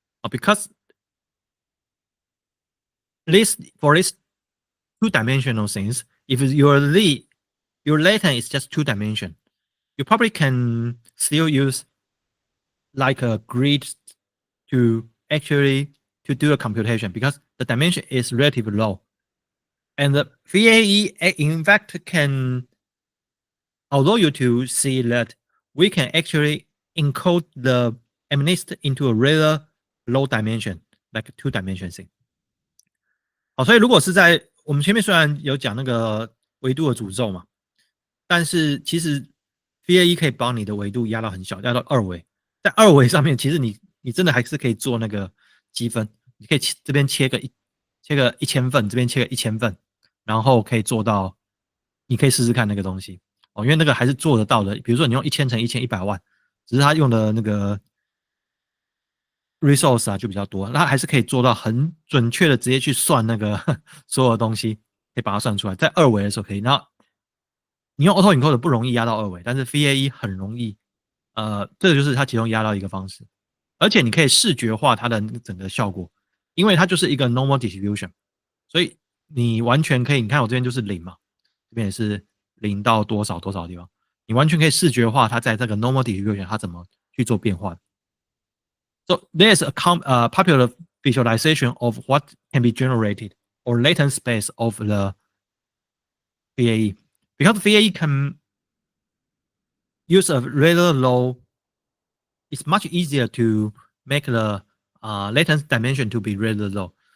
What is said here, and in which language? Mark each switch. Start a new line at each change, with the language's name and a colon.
English: Because for this 2-dimensional things, if your latent is just 2 dimension, you probably can still use like a grid to actually to do a computation because the dimension is relatively low. And the VAE in fact can allow you to see that we can actually encode the MNIST into a rather low dimension, like a 2-dimension thing.
Chinese: 好，所以如果是在我们前面虽然有讲那个维度的诅咒嘛，但是其实 VAE 可以帮你的维度压到很小，压到2维。在2维上面，其实你真的还是可以做那个积分，你可以这边切个1000份，这边切个1000份，然后可以做到，你可以试试看那个东西哦，因为那个还是做得到的。比如说你用1000乘1000 100万，只是它用的那个 resource 就比较多，它还是可以做到很准确的直接去算那个所有的东西，可以把它算出来。在2维的时候可以，然后你用 AutoEncoders 不容易压到2维，但是 VAE 很容易。这个就是它其中压到一个方式，而且你可以视觉化它的整个效果，因为它就是一个 normal distribution，所以你完全可以，你看我这边就是0嘛，这边也是0到多少多少的地方，你完全可以视觉化它在这个 normal distribution 它怎么去做变化。
English: So there's a popular visualization of what can be generated or latent space of the VAE because VAE can use a rather low. It's much easier to make the latent dimension to be rather low.